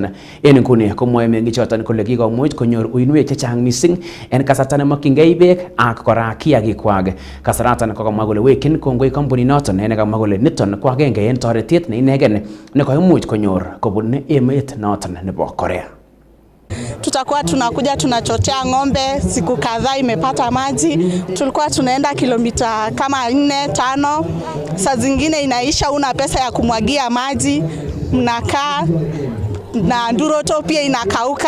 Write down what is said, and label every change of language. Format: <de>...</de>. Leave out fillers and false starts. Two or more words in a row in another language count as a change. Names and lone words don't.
<kln>En inguni komwoe meng'ichoton kole kikomuch konyor uinwek chechang mising en kasarta nemokyingei beek ak kora kiyagikwak. Kasaratan kokamwa kole wekyin kongoi kampunit noton nekamwa kole niton ko agenge en toretet neinegen nekoimuch konyor kobun emet noton nebo Korea.</kln> <sw>Tutakuwa tunakuja tunachotea ng'ombe, siku kadhaa imepata maji. Tulikuwa tunaenda kilomita kama 4-5. Saa zingine inaisha una pesa ya kumwagia maji, mnakaa na nduroto pia inakauka.</sw>